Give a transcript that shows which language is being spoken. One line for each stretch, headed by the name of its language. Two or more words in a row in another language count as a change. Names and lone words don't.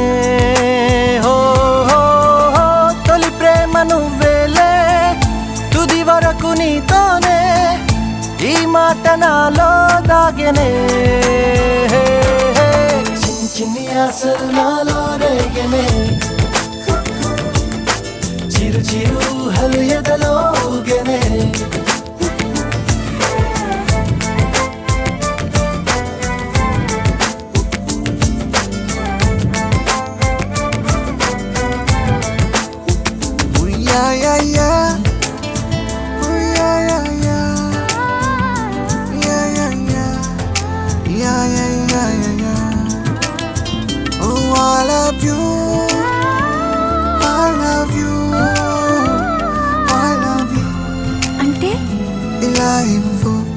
Telugu: హో హో హో తొలి ప్రేమ నువ్వేలే, తుది వరకు నీతోనే, ఈ మాట నాలో దాగెనే. చిన్ని చిన్ని ఆశలు నాలో రేగెనే. చిరు చిరు చిరు హలు ఎదలో ఊగెనే
English: Ooh, yeah, yeah, yeah. Ooh, yeah, yeah, yeah. Yeah, yeah, yeah. Yeah, yeah, yeah, yeah, yeah. Oh, I love you. I love you. I love you.
Telugu: అంటే ఇలా ఇవ్వు.